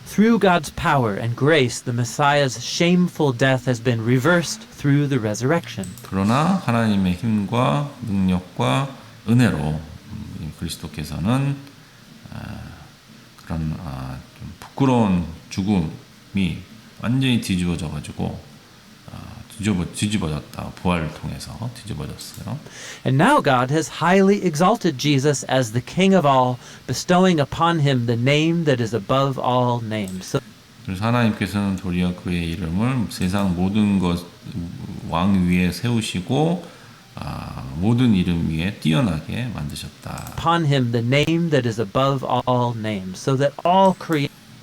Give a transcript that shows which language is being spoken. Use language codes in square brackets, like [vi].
[en] through God's power and grace, the Messiah's shameful death has been reversed through the resurrection. [ko] 그러나 하나님의 힘과 능력과 은혜로 이 그리스도께서는 그런 좀 부끄러운 죽음이 완전히 뒤집어져 가지고 뒤집어졌다. 부활을 통해서 뒤집어졌어요. [en] And now God has highly exalted Jesus as the King of all, bestowing upon him the name that is above all names. So [ko] 그래서 하나님께서는 도리어 그의 이름을 세상 모든 것 왕 위에 세우시고 모든 이름 위에 뛰어나게 만드셨다. [en] upon him the name that is above all names, so that all creation